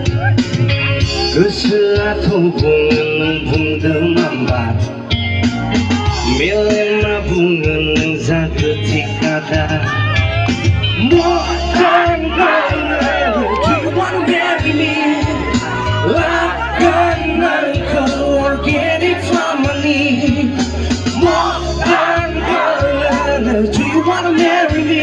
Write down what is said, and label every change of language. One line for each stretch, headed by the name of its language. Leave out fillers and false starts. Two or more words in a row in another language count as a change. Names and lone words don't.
Bodo: गोसोआथ' बुङो नों बुंदों माम्बार मेलेमा बुङो नों जाखो थिकादा
English: Modern girl, do you wanna marry me? Like an organic family. Modern girl, do you wanna marry me?